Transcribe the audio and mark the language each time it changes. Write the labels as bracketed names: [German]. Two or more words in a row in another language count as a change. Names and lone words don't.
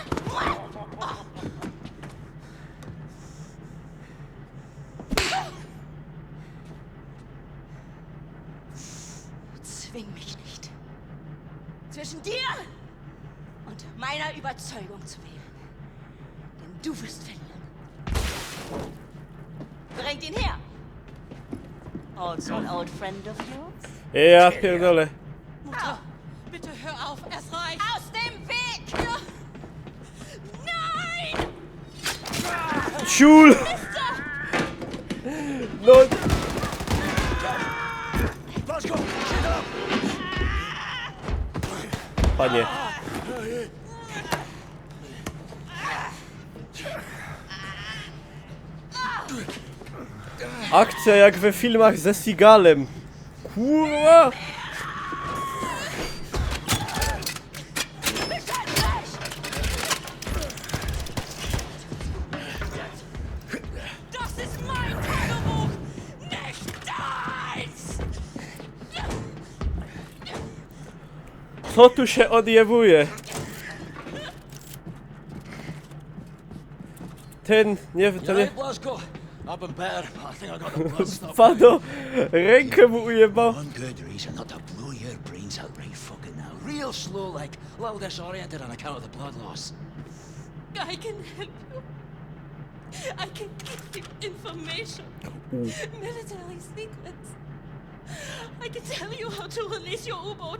[German] Oh. Zwing mich nicht. Zwischen dir und meiner Überzeugung zu wählen. Denn du wirst verlieren. Bringt ihn her. [English] Also an old friend of yours? [Polish] Ja, pierdolę. [German] Mutter, bitte hör auf, es reicht. Aus dem Weg! Nein! [Polish] Ciul! No. Panie. Akcja jak we filmach ze Seagalem. Kurwa! [German] Das ist mein Tagebuch, nicht deins! [Polish] Co tu się odjewuje? Ten, nie, to nie... [English] Blasco, I've been better, but I think I got the blood stuff. [Polish] Pado, rękę mu ujebał. [English] One good reason not to blow your brains out right fucking now. Real slow, like, a little disoriented on account of the blood loss. I can help you. I can give you information. Military secrets. I can tell you how to release your U-boat.